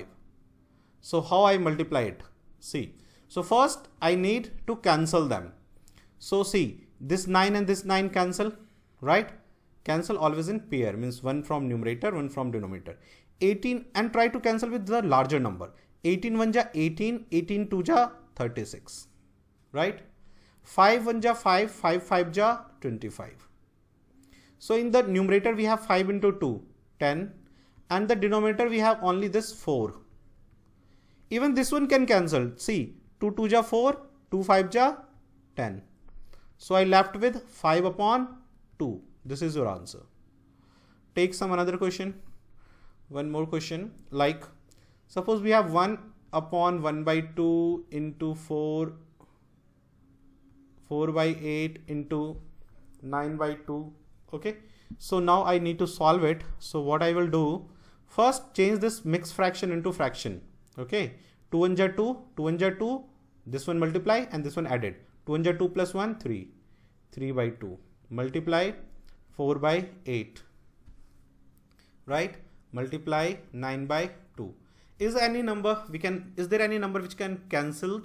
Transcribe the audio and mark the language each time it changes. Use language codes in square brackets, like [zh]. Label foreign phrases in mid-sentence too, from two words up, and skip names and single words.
[en] So how I multiply it? See, so first I need to cancel them. So see, this 9 and this 9 cancel, right? Cancel always in pair, means one from numerator, one from denominator. 18 and try to cancel with the larger number. 18 1 ja 18, 18 2 ja 36, right? 5 1 ja 5, 5 5 ja 25. So in the numerator we have 5 into 2, 10, and the denominator we have only this 4. Even this one can cancel. See, 2 2 ja 4, 2 5 ja 10. So I left with 5 upon 2. This is your answer. Take some another question. One more question. Like, suppose we have 1 upon 1 by 2 into 4, 4 by 8 into 9 by 2. Okay. So now I need to solve it. So what I will do, first change this mixed fraction into fraction. Okay. 2 1 ja 2, 2 1 ja 2, this one multiply and this one added. 2 1 ja 2 plus 1, 3. 3 by 2. Multiply 4 by 8. Right? Multiply 9 by 2. Is there any number which can cancelled?